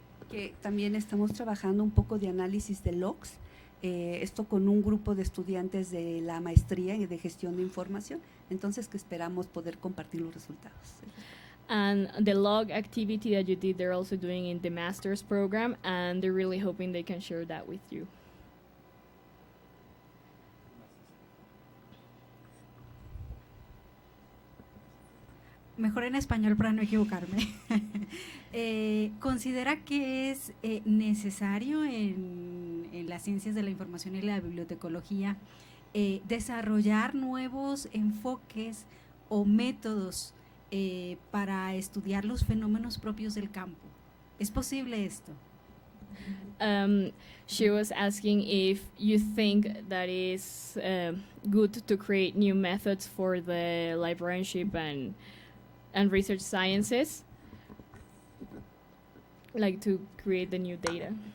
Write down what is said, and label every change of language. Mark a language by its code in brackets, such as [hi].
[es] Que también estamos trabajando un poco de análisis de logs, esto con un grupo de estudiantes de la maestría de gestión de información, entonces que esperamos poder compartir los resultados. [en] And the log activity that you did, they're also doing in the master's program, and they're really hoping they can share that with you. [es] Mejor en español para no equivocarme. ¿Considera que es necesario en las ciencias de la información y la bibliotecología desarrollar nuevos enfoques o métodos para estudiar los fenómenos propios del campo? ¿Es posible esto? [en] She was asking if you think that is good to create new methods for the librarianship and research sciences, like to create the new data.